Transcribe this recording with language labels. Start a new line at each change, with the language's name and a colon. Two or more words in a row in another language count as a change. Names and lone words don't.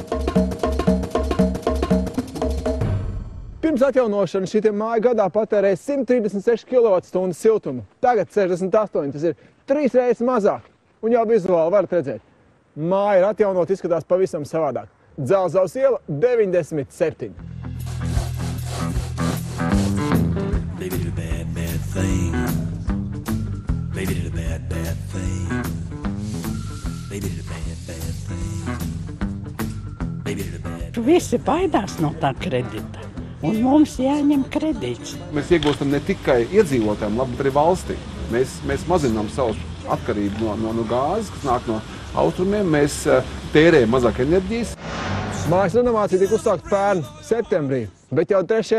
Latvian: Pirms atjaunošanas šī māja gadā patērēja 136 kWh siltumu. Tagad 68, tas ir 3 reizes mazāk. Un jau vizuāli varat redzēt. Māja ir atjaunot, izskatās pavisam savādāk. Dzelzavas iela 97.
English: Baby did a bad, bad thing. Baby did a bad, bad thing. Baby did a bad, bad thing. Baby did a bad.
Latvian: Visi baidās no tā kredita, un mums jāņem kredīts. Mēs iegūstam ne tikai iedzīvotājiem labu, bet arī valstī. Mēs mazinām savu atkarību no gāzes, kas nāk no austrumiem. Mēs tērējam mazāk enerģijas. Mājas renovācija tika uzsākta pērn septembrī, bet jau 3.